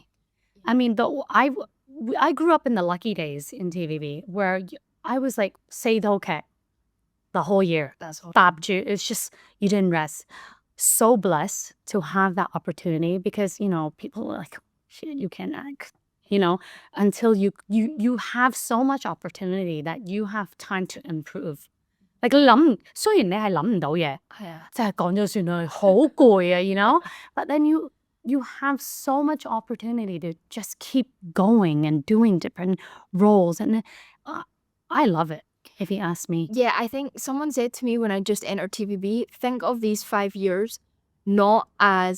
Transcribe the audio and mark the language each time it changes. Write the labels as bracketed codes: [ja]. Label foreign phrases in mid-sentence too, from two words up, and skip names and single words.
[en] I mean, I grew up in the lucky days in TVB where I was like, 4 套劇 the whole year. That's all. It's just, you didn't rest. So blessed to have that opportunity because, you know, people are like, shit, you can't act. You know, until you have so much opportunity that you have time to improve. [yue] Like 雖然你係諗唔到嘢，即係講咗算啦，好攰啊 [en] you know? But then you have so much opportunity to just keep going and doing different roles. And I love it, if you ask me. Yeah, I think someone said to me when I just entered TVB, think of these 5 years not as a job.